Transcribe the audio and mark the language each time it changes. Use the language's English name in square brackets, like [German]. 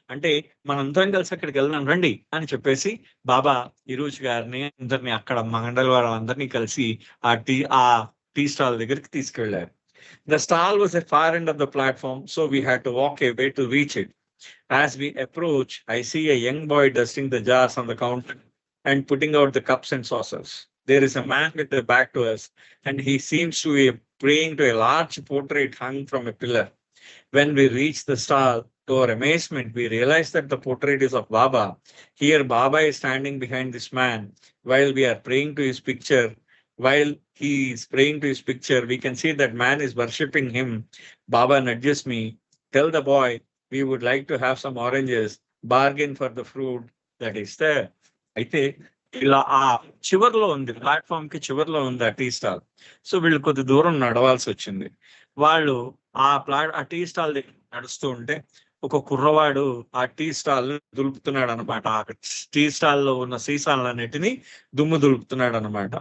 [Telugu] అంటే మనందరం కలిసి అక్కడికి వెళ్దాం రండి అని చెప్పేసి బాబా ఈరోజు గారిని అందరినీ అక్కడ మండలి వాళ్ళందరినీ కలిసి ఆ టీ స్టాల్ దగ్గరికి తీసుకెళ్లారు. [English] The stall was at far end of the platform, so we had to walk a way to reach it. As we approach, I see a young boy dusting the jars on the counter and putting out the cups and saucers. There is a man with their back to us, and he seems to be praying to a large portrait hung from a pillar. When we reach the stall, to our amazement, we realize that the portrait is of Baba. Here, Baba is standing behind this man while we are praying to his picture. While he is praying to his picture, we can see that man is worshipping him. Baba nudges me, tell the boy we would like to have some oranges, bargain for the fruit that is there. [Telugu] అయితే ఇలా చివర్లో ఉంది, platform కి చివర్లో ఉంది ఆ tea stall. So వీళ్ళు కొద్ది దూరం నడవాల్సి వచ్చింది. వాళ్ళు ఆ టీ స్టాల్ దగ్గర నడుస్తూ ఉంటే ఒక కుర్రవాడు ఆ టీ స్టాల్ దులుపుతున్నాడు అనమాట. ఆ టీ స్టాల్ లో ఉన్న సీసాలన్నిటిని దుమ్ము దులుపుతున్నాడు అనమాట.